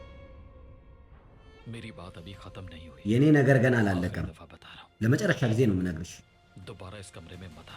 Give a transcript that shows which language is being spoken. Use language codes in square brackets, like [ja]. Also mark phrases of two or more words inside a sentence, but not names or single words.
[hi] मेरी बात अभी खत्म नहीं हुई [am] የኔ ነገር ገና [hi] आखिरी [am] አላለቀም። [hi] दफा बता रहा हूँ [am] ለመጨረሻ ጊዜ ነው የምነግርሽ። [hi] दोबारा इस कमरे में मत आना